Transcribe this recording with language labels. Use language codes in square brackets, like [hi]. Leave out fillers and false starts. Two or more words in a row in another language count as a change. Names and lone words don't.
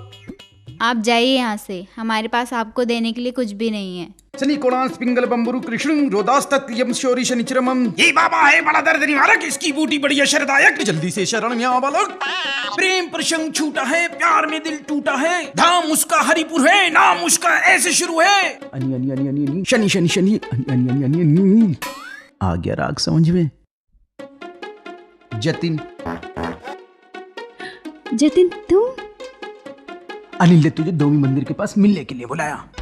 [hi] आप जाइए यहाँ से, हमारे पास आपको देने के लिए कुछ भी नहीं है। [sa] शनि कोणांश पिंगल बंबुरु कृष्ण रोदास्तत्यम शौरी शनिचरमम। [hi] ये बाबा है बड़ा दर्द निवारक, इसकी बूटी बड़ी शरदायक, जल्दी से शरण में आ बालक। प्रेम प्रसंग छूटा है, प्यार में दिल टूटा है, धाम उसका हरिपुर है, नाम उसका ऐसे शुरू है। अनि अनि अनि अनि अनि शनि शनि शनि अनि अनि अनि अनि अनि। आ गया राग समझ में? जतिन। जतिन तुम? अनिल ने तुझे धोबी मंदिर के पास मिलने के लिए बुलाया।